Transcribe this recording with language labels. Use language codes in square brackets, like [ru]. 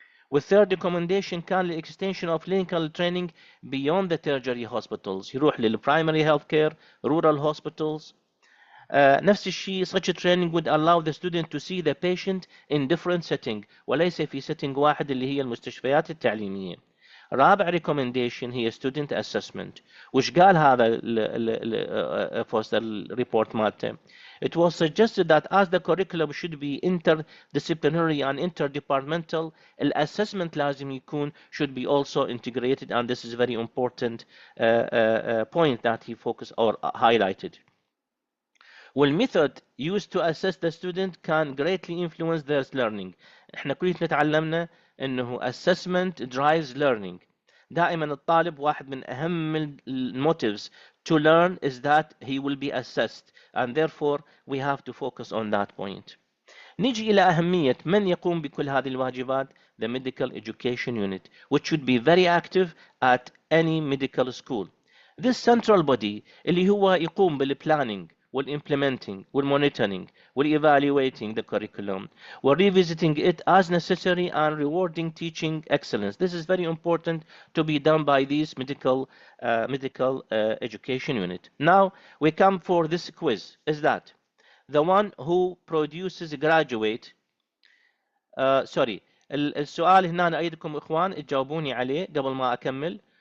[en] والثird recommendation [ar] كان [en] extension of clinical training beyond the tertiary hospitals, [ar] يروح [en] للprimary health care, rural hospitals. [ar] نفس الشيء [en] such a training would allow the student to see the patient in different setting [ar] وليس في [en] setting [ar] واحد اللي هي المستشفيات التعليمية. رابع recommendation هي [en] student assessment, [ar] وش قال هذا في الريبورت مالته. [en] It was suggested that as the curriculum should be interdisciplinary and interdepartmental, the assessment [ar] لازم يكون [en] should be also integrated, and this is a very important point that he focused or highlighted. والmethod used to assess the student can greatly influence their learning. [ar] احنا كلنا تعلمنا انه [en] assessment drives learning. [ar] دائما الطالب [en] واحد من اهم motives to learn is that he will be assessed, and therefore we have to focus on that point. [ar] نيجي إلى أهمية من يقوم بكل هذه الواجبات. [en] The medical education unit, which should be very active at any medical school. This central body [ar] اللي هو يقوم [en] بالplanning والimplementing والmonitoring والevaluating the curriculum, we're revisiting it as necessary and rewarding teaching excellence. This is very important to be done by this medical education unit. Now we come for this quiz. Is that the one who produces a graduate sorry [ar] السؤال هنا أنا أريدكم إخوان تجاوبوني عليه قبل ما أكمل.